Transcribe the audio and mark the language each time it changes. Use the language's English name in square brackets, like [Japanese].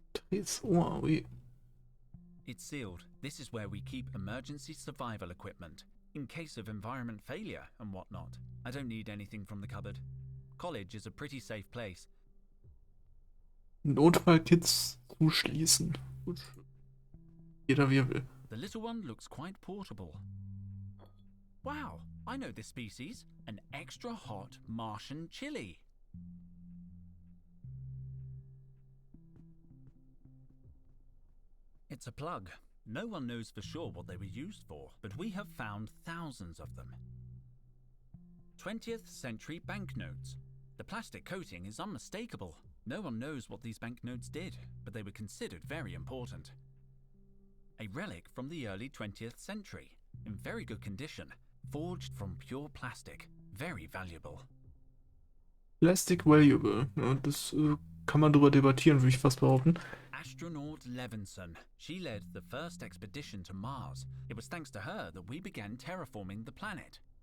[English] It's wow. It's sealed. This is where we keep emergency survival equipment. in case of environment failure and whatnot. I don't need anything from the cupboard. College is a pretty safe place. [German] Notfallkits zuschließen. Gut. Jeder wie er will. [English] The little one looks quite portable. Wow, I know this species. An extra hot Martian chili. It's a plug. No one knows for sure what they were used for, but we have found thousands of them. 20th century banknotes. The plastic coating is unmistakable. No one knows what these banknotes did, but they were considered very important. A relic from the early 20th century, in very good condition, forged from pure plastic, very valuable. Plastic valuable. [German] Ja, das kann man drüber debattieren, würde ich fast behaupten. [English] Astronaut Levinson. She led the first expedition to Mars. It was thanks to her that we began terraforming the planet.